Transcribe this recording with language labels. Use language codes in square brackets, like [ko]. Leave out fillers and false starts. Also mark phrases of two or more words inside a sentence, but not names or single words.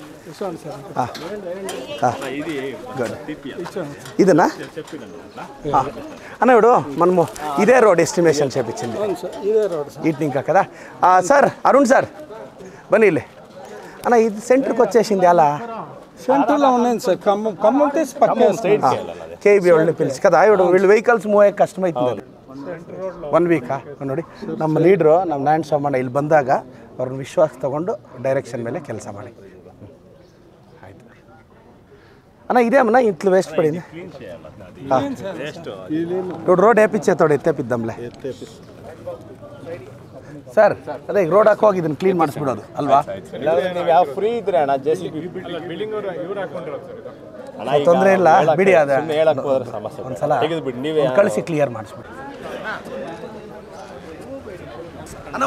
[te] ఇదేనా అన్న? ఇప్పుడు మనము ఇదే రోడ్ ఎస్టిమేషన్ చేపించింది ఇటు ఇంకా కదా సార్. అరుణ్ సార్ బన్నీ అన్న, ఇది సెంటర్కి వచ్చేసింది. అలా సెంటర్లో ఉన్నాను సార్. KB వాళ్ళని పిలిచి కదా, ఇప్పుడు వీళ్ళు వెహికల్స్ [kn] ಮೂವ್ ಆಗಿ ಕಷ್ಟ ಆಯ್ತದೆ. 1 ವೀಕಾ ನೋಡಿ. ನಮ್ಮ ಲೀಡ್ರು ನಮ್ಮ ನಾರಾಯಣ ಸ್ವಾಮಣ್ಣ ಇಲ್ಲಿ ಬಂದಾಗ ಅವ್ರನ್ನ ವಿಶ್ವಾಸ ತೊಗೊಂಡು ಡೈರೆಕ್ಷನ್ ಮೇಲೆ ಕೆಲಸ ಮಾಡಿ. [te] ಆಯಿತು అన్న, ఇదేమన్నా ఇంట్లో వేస్ట్ పడింది. ఇప్పుడు రోడ్ వేపించే తోడు ఎత్తేపిద్దాంలే ಸರ್. [kn] ಅದೇ ಈಗ ರೋಡ್ ಹಾಕುವಾಗ ಇದನ್ನು ಕ್ಲೀನ್ ಮಾಡಿಸ್ಬಿಡೋದು ಅಲ್ವಾ? ಫ್ರೀ ಇದ್ರೆ ಅಣ್ಣ ತೊಂದರೆ ಇಲ್ಲ ಬಿಡಿ. ಅದೇ ಒಂದ್ಸಲ ಕಳಿಸಿ ಕ್ಲಿಯರ್ ಮಾಡಿಸ್ಬಿಡಿ ಅಣ್ಣ.